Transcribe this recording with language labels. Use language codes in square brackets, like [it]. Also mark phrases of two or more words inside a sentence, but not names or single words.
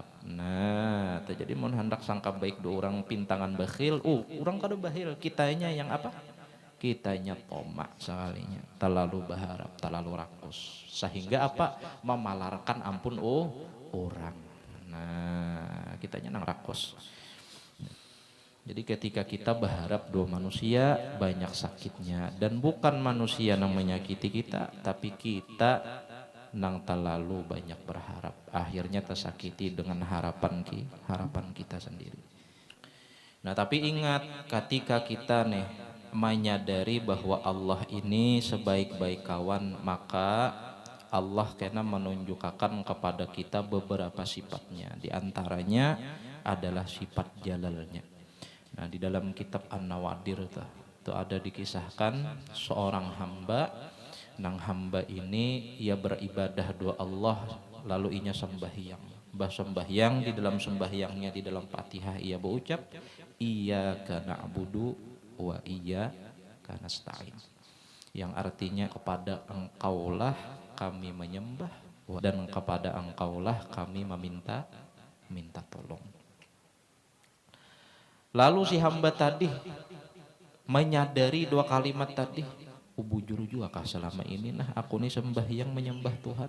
[bjn] Nah, jadi mun hendak sangka baik dua orang pintangan bakhil, orang kada bakhil, kitanya yang apa? Kitanya toma sekalinya, terlalu berharap, terlalu rakus, sehingga apa? Memalarkan ampun orang. Nah, kitanya nang rakus. Jadi ketika kita berharap dua manusia banyak sakitnya, dan bukan manusia yang menyakiti kita, tapi kita nang terlalu banyak berharap, akhirnya tersakiti dengan harapan kita sendiri. Nah, tapi ingat, ketika kita nih menyadari bahwa Allah ini sebaik-baik kawan, maka Allah kena menunjukkan kepada kita beberapa sifatnya. [id] Di antaranya adalah sifat jalalnya. Nah, di dalam kitab An-Nawadir itu ada dikisahkan seorang hamba. [bjn] Nang hamba ini ia beribadah dua Allah, lalu inya sembahyang. [id] Sembahyang, di dalam sembahyangnya, di dalam Fatihah ia berucap, [ar] iyyaka na'budu wa iyyaka nasta'in, [id] yang artinya kepada engkaulah kami menyembah dan kepada engkaulah kami minta tolong. [bjn] Lalu si hamba tadi menyadari dua kalimat tadi, bujur juga kah selama ini nah aku nih sembahyang menyembah Tuhan.